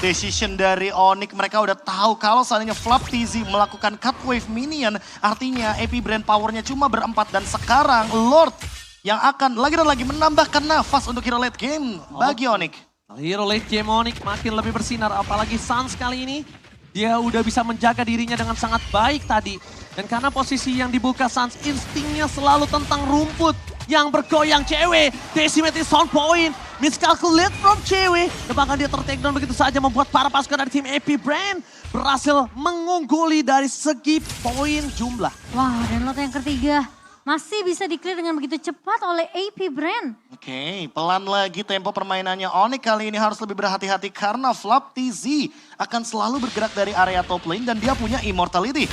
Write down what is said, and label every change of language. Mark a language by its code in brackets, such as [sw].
[id] Decision dari Onyx, mereka udah tahu kalau seandainya Flap TZ melakukan cut wave minion, artinya AP Brand powernya cuma berempat dan sekarang Lord yang akan lagi dan lagi menambahkan nafas untuk hero late game bagi Onyx. Hero late game Onyx makin lebih bersinar, apalagi Sans kali ini. Dia udah bisa menjaga dirinya dengan sangat baik tadi. Dan karena posisi yang dibuka Sans, instingnya selalu tentang rumput yang bergoyang. [en] Cewek, Decimate is on point, miscalculate from Cewek. [id] Dan bahkan dia ter-takedown begitu saja membuat para pasukan dari tim AP Brand berhasil mengungguli dari segi poin jumlah. Wah, dan Lord yang ketiga masih bisa di-clear dengan begitu cepat oleh AP Brand. Oke, pelan lagi tempo permainannya Onyx kali ini harus lebih berhati-hati karena Flap TZ akan selalu bergerak dari area top lane dan dia punya immortality.